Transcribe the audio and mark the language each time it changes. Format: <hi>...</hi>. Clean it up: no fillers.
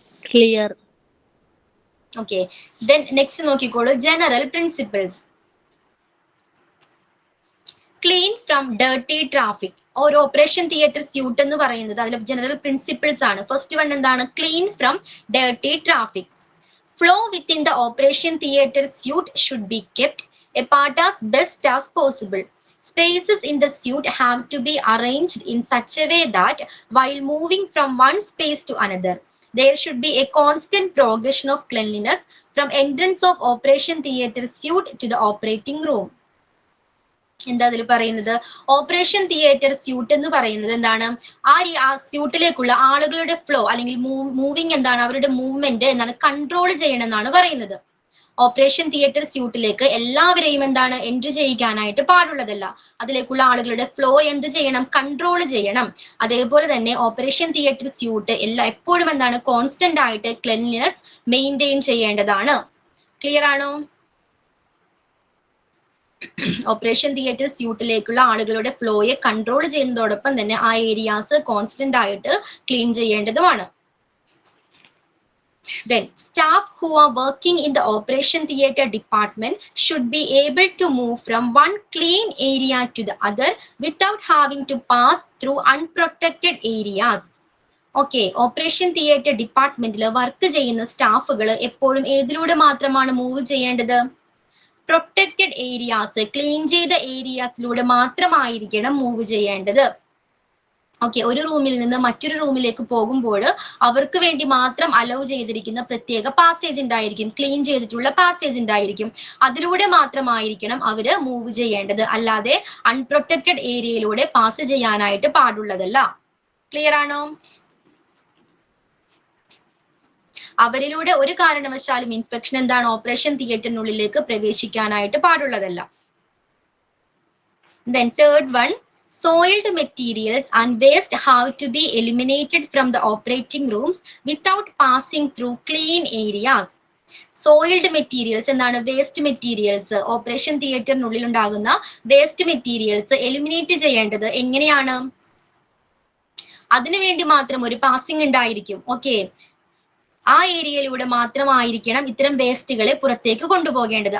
<en>Clear. Okay, then next</en> <ml>നോക്കിക്കോളൂ.</ml> <en>General principles. Clean from dirty traffic.</en> <ml>ഒരു operation theatre suit എന്ന് പറയുന്നത് അതിലെ ജനറൽ പ്രിൻസിപ്പിൾസ് ആണ്.</ml> <en>first one</en> <ml>എന്താണ്?</ml> <en>Clean from dirty traffic. Flow within the operation theatre suite should be kept apart as best as possible. Spaces in the suite have to be arranged in such a way that while moving from one space to another, there should be a constant progression of cleanliness from entrance of operation theatre suite to the operating room.</en> <ml>എന്താ അതിൽ പറയുന്നത്? Operation theatre suit എന്ന് പറയുന്നത് എന്താണ്? ആ സ്യൂട്ടിലേക്കുള്ള ആളുകളുടെ flow അല്ലെങ്കിൽ moving എന്താണ്, അവരുടെ മൂവ്മെന്റ് എന്താണ് കൺട്രോൾ ചെയ്യണം എന്നാണ് പറയുന്നത്. ഓപ്പറേഷൻ തിയേറ്റർ സ്യൂട്ടിലേക്ക് എല്ലാവരെയും എന്താണ് എൻട്രി ചെയ്യിക്കാനായിട്ട് പാടുള്ളതല്ല. അതിലേക്കുള്ള ആളുകളുടെ ഫ്ലോ എന്ത് ചെയ്യണം? കൺട്രോൾ ചെയ്യണം. അതേപോലെ തന്നെ ഓപ്പറേഷൻ തിയേറ്റർ സ്യൂട്ട് എപ്പോഴും എന്താണ് കോൺസ്റ്റന്റ് ആയിട്ട് ക്ലെൻലിനെസ് മെയിൻറ്റെയിൻ ചെയ്യേണ്ടതാണ്. ക്ലിയർ ആണോ? ഓപ്പറേഷൻ തിയേറ്റർ സ്യൂട്ടിലേക്കുള്ള ആളുകളുടെ ഫ്ലോയെ കൺട്രോൾ ചെയ്യുന്നതോടൊപ്പം തന്നെ ആ ഏരിയാസ് കോൺസ്റ്റന്റ് ആയിട്ട് clean ചെയ്യേണ്ടതുമാണ്.</ml> <en>Then staff who are working in the operation theatre department should be able to move from one clean area to the other without having to pass through unprotected areas.</en> <ml>Okay, operation theatre ഡിപ്പാർട്ട്മെന്റിൽ work ചെയ്യുന്ന സ്റ്റാഫുകൾ എപ്പോഴും ഏതിലൂടെ മാത്രമാണ് move ചെയ്യേണ്ടത്? Protected areas, clean ചെയ്ത ഏരിയാസിലൂടെ മാത്രമായിരിക്കണം move ചെയ്യേണ്ടത്. Okay, ഒരു റൂമിൽ നിന്ന് മറ്റൊരു റൂമിലേക്ക് പോകുമ്പോൾ അവർക്ക് വേണ്ടി മാത്രം അലൗ ചെയ്തിരിക്കുന്ന പ്രത്യേക പാസേജ് ഉണ്ടായിരിക്കും, ക്ലീൻ ചെയ്തിട്ടുള്ള പാസേജ് ഉണ്ടായിരിക്കും. അതിലൂടെ മാത്രമായിരിക്കണം അവര് മൂവ് ചെയ്യേണ്ടത്. അല്ലാതെ അൺപ്രൊട്ടക്റ്റഡ് ഏരിയയിലൂടെ പാസ് ചെയ്യാനായിട്ട് പാടുള്ളതല്ല. ക്ലിയർ ആണോ? അവരിലൂടെ ഒരു കാരണവശാലും ഇൻഫെക്ഷൻ എന്താണ് ഓപ്പറേഷൻ തിയേറ്ററിനുള്ളിലേക്ക് പ്രവേശിക്കാനായിട്ട് പാടുള്ളതല്ല.</ml> <en>Then third one, soiled materials and waste have to be eliminated from the operating rooms without passing through clean areas.</en> <ml>Soiled materials എന്താണ്? വേസ്റ്റ് മെറ്റീരിയൽസ്, ഓപ്പറേഷൻ തിയേറ്ററിനുള്ളിൽ ഉണ്ടാകുന്ന വേസ്റ്റ് മെറ്റീരിയൽസ് എലിമിനേറ്റ് ചെയ്യേണ്ടത് എങ്ങനെയാണ്? അതിനുവേണ്ടി മാത്രം ഒരു പാസിംഗ് ഉണ്ടായിരിക്കും. ഓക്കെ, ആ ഏരിയയിലൂടെ മാത്രമായിരിക്കണം ഇത്തരം വേസ്റ്റുകളെ പുറത്തേക്ക് കൊണ്ടുപോകേണ്ടത്.</ml>